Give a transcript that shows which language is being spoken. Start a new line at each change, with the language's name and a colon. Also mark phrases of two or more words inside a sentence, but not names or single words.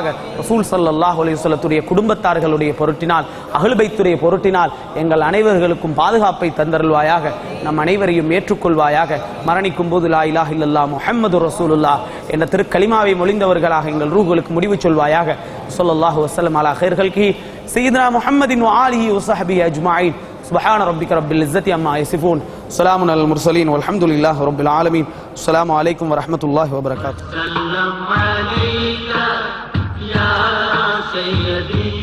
Tamil: ரசூல்
Arabic: صلى الله عليه
Tamil: வஸல்லத்துடைய குடும்பத்தார்களுடைய பொருட்டினால், அஹ்லு பைத்துடைய பொருட்டினால் எங்கள் அனைவர்களுக்கும் பாதுகாப்பை தந்தருள்வாயாக. நம் அனைவரையும் ஏற்றுக்கொள்வாயாக. மரணிக்கும் போது
Arabic: لا إله إلا الله محمد رسول الله
Tamil: என்ற திருக்கலிமாவை மொழிந்தவர்களாக எங்கள் ரூஹுகளுக்கு முடிவு சொல்வாயாக.
Arabic: صلى الله وسلم على خير خلقه سيدنا محمد وآله وصحبه أجمعين. سبحان ربك رب العزة عما يصفون، سلام على المرسلين والحمد لله رب العالمين. السلام عليكم ورحمة الله وبركاته.